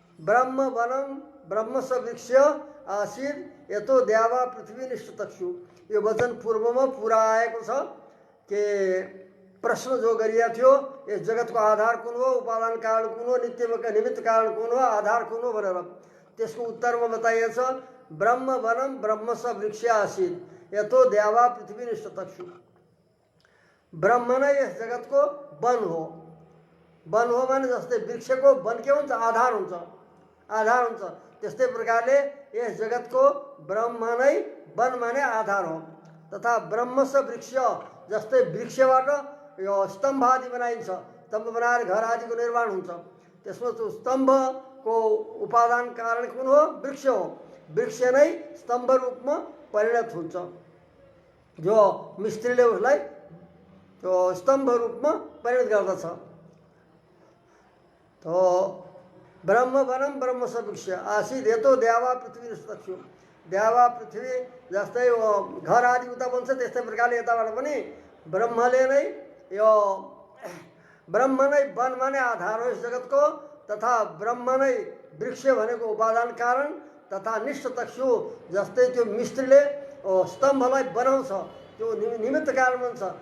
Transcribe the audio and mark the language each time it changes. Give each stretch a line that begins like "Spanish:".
Sanskrit: ब्रह्म वनम ब्रह्म स वृक्ष आसीत् यतो द्यावा पृथ्वी निष्ठतक्षु।
Nepali: यो वचन पूर्वमा पुरा आएको छ कि प्रश्न जो गरिएको थियो यस जगतको आधार कुन हो, उपादान कारण कुन हो, निमित्त कारण कुन हो, आधार कुन हो भनेर। त्यसको उत्तरमा बताइएको छ
Sanskrit: ब्रह्म वनम ब्रह्म स वृक्ष आसीत् यतो द्यावा पृथ्वी निष्ठतक्षु।
Nepali: ब्रह्म नै यस जगतको वन हो। वन हो भने जस्तै वृक्षको वन के हुन्छ, आधार हुन्छ, आधार हुन्छ। त्यस्तै प्रकारले यस जगतको ब्रह्म नै वन माने आधार हो। तथा ब्रह्म स वृक्ष जस्तै वृक्षबाट यो स्तम्भ आदि बनाइन्छ, स्तम्भ बनाएर घर आदिको निर्माण हुन्छ। त्यसमा त्यो स्तम्भको उपादान कारण कुन हो, वृक्ष हो। वृक्ष नै स्तम्भ रूपमा परिणत हुन्छ। जो मिस्त्रीले उसलाई त्यो स्तम्भ रूपमा परिणत गर्दछ।
Sanskrit: तो ब्रह्म वनम ब्रह्म स वृक्ष आसीत् यतो द्यावा पृथ्वी निष्ठतक्षु।
Nepali: द्यावा पृथ्वी जस्तै घर आदि उता बन्छ त्यस्तै प्रकारले यताबाट पनि ब्रह्मले नै यो ब्रह्म नै वन माने आधार हो यस जगतको। तथा ब्रह्म नै वृक्ष भनेको उपादान कारण तथा निष्ठतक्षु जस्तै त्यो मिस्त्रीले स्तम्भलाई बनाउँछ त्यो निमित्त कारण बन्छ।